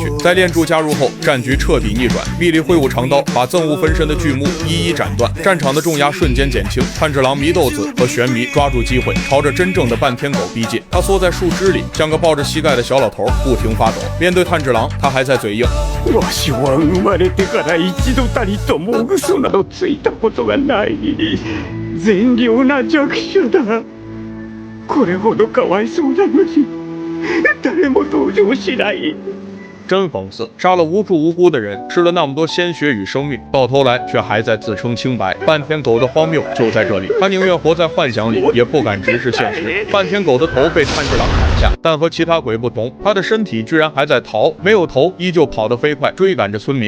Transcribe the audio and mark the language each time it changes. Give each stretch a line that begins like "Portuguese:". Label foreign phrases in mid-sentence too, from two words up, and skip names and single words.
Chinese: 在炼柱加入后，战局彻底逆转。密离挥舞长刀，把憎恶分身的巨木一一斩断，战场的重压瞬间减轻。炭治郎、祢豆子和玄弥抓住机会，朝着真正的半天狗逼近。他缩在树枝里，像个抱着膝盖的小老头，不停发抖。面对炭治郎，他还在嘴硬。
Japanese: わしは生まれてから一度たりとも嘘などついたことがない。善良な弱者だ。これほどかわいそうなのに、誰も登場しない。
Chinese: 真讽刺，杀了无数无辜的人，吃了那么多鲜血与生命，到头来却还在自称清白。半天狗的荒谬就在这里，他宁愿活在幻想里，也不敢直视现实。半天狗的头被炭治郎砍下，但和其他鬼不同，他的身体居然还在逃，没有头，依旧跑得飞快，追赶着村民。